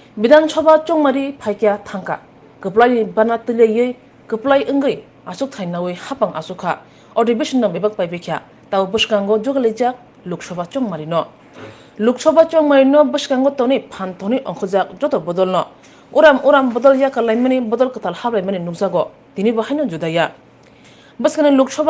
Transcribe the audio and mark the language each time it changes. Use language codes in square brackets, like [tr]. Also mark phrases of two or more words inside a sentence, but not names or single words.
[brx] বিধানসভা চংমারি ফাইকিয়া থাঙ্কা কপ্লাই বানা তলিয়ে কপ্লাই अंगै आसुक थाइनावै हापां आसुखा अधिवेशन बेबाक पाइबेख्या ताव बसकांगो जगलेजाक लोकसभा चंमारि न लोकसभा चंमारि न बसकांगो तनि फानथनि अंखजाक जत बदल न उराम बदल या कलाइमानि बदल कताल हाबलाइमानि नुजागो दिनि बाहायनो जुदाया बसकाने लोकसभा